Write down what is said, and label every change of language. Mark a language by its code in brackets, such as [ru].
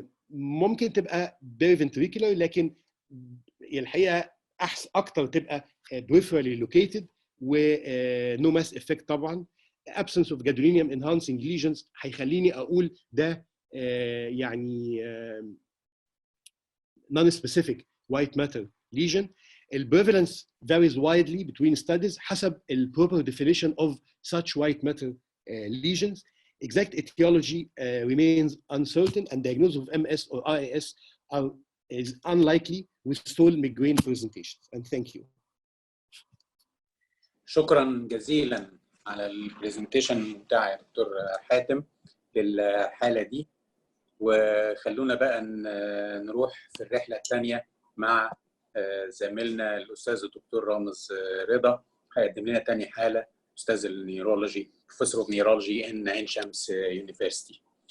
[ar] ممكن تبقى periventricular، لكن الحقيقه اكتر تبقى [en] peripherally located [ar] و [en] no mass effect [ar] طبعا. [en] absence of gadolinium enhancing lesions [ar] هيخليني اقول ده يعني [en] non-specific white matter lesion. The prevalence varies widely between studies حسب the proper definition of such white matter lesions. Exact etiology remains uncertain and diagnosis of MS or RAS is unlikely with sole migraine presentations. And thank you. [ar] شكرا جزيلا على البرزنتيشن بتاع دكتور حاتم للحالة دي، وخلونا بقى نروح في الرحلة الثانية مع زميلنا الأستاذ الدكتور رامز رضا، هيقدم لنا تاني حالة، أستاذ النيورولوجي، [en] professor of neurology [ar] in عين شمس يونيفرسيتي.